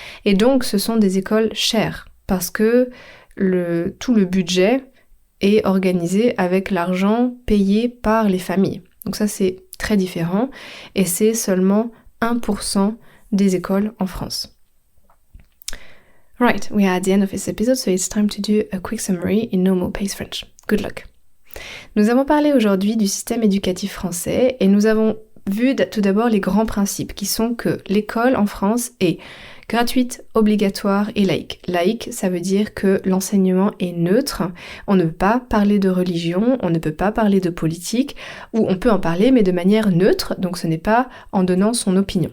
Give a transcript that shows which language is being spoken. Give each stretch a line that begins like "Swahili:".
French: Et donc, ce sont des écoles chères parce que tout le budget est organisé avec l'argent payé par les familles. Donc ça, c'est très différent. Et c'est seulement 1% des écoles en France.
English: Right, we are at the end of this episode, so it's time to do a quick summary in normal pace French. Good luck.
French: Nous avons parlé aujourd'hui du système éducatif français et nous avons vu tout d'abord les grands principes qui sont que l'école en France est Gratuite, obligatoire et laïque. Laïque, ça veut dire que l'enseignement est neutre. On ne peut pas parler de religion, on ne peut pas parler de politique, ou on peut en parler mais de manière neutre, donc ce n'est pas en donnant son opinion.